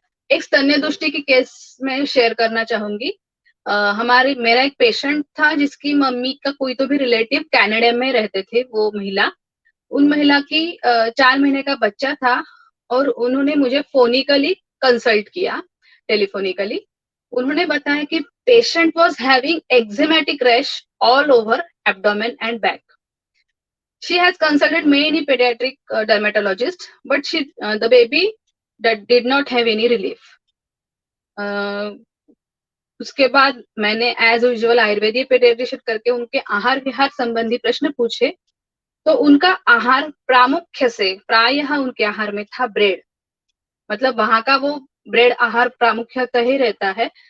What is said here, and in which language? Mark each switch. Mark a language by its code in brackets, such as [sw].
[hi] एक स्तन्य दुष्टि की केस में शेयर करना चाहूंगी। मेरा एक पेशेंट था जिसकी मम्मी का कोई तो भी रिलेटिव कनाडा में रहते थे, वो महिला, उन महिला की 4 महीने का बच्चा था, और उन्होंने मुझे फोनिकली कंसल्ट किया, टेलीफोनिकली। उन्होंने बताया कि [en] Patient was having eczematic rash all over abdomen and back. She has consulted many paediatric dermatologists, but the baby that did not have any relief. [hi] उसके बाद मैंने एज यूजुअल आयुर्वेदिक पेडियाट्रिशियन करके उनके आहार विहार संबंधी प्रश्न पूछे, तो उनका आहार प्रामुख्य से प्रायः उनके आहार में था ब्रेड, मतलब वहां का वो ब्रेड आहार प्रामुख्यतः ही रहता है।